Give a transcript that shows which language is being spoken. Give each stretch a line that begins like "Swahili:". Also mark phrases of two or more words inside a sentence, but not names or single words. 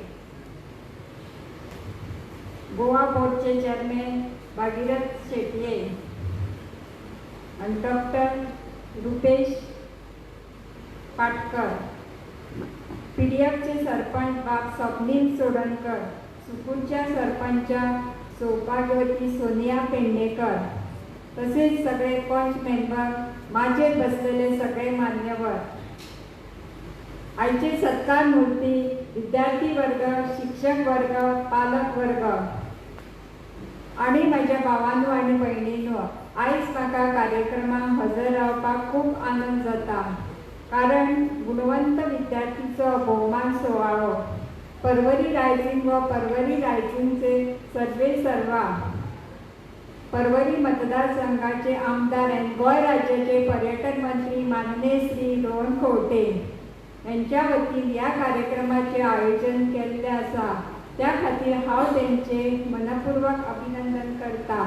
Marathi: गोवा बोर्डचे चेअरमॅन भागीरथ शेटये आणि डॉक्टर रुपेश पाटकर, पीडीएफचे सरपंच बाब स्वप्नील सोडणकर, सुकूरच्या सरपंच सौभाग्यवती सोनिया पेडणेकर, तसेच सगळे पंच मेंबर, माझे बसलेले सगळे मान्यवर,
Konkani: आयचे सत्कार मूर्ती, विद्यार्थी वर्ग, शिक्षक वर्ग, पालक वर्ग आणि माझ्या भावांनो आणि भयणींनो, आयज म्हाका कार्यक्रमाक हजर रावपाक खूप आनंद जाता. कारण गुणवंत विद्यार्थीचो भोवमान सुवाळो परवरी रायझिंग व परवरी रायझिंगचे सर्वे सर्वा परवरी मतदारसंघाचे आमदार आणि गोय राज्याचे पर्यटन मंत्री माननीय श्री रोहन खंवटे यांच्या वतीन ह्या कार्यक्रमाचे आयोजन केल्ले आसा त्या खातीर हांव तेंचे मनपूर्वक अभिनंदन करता.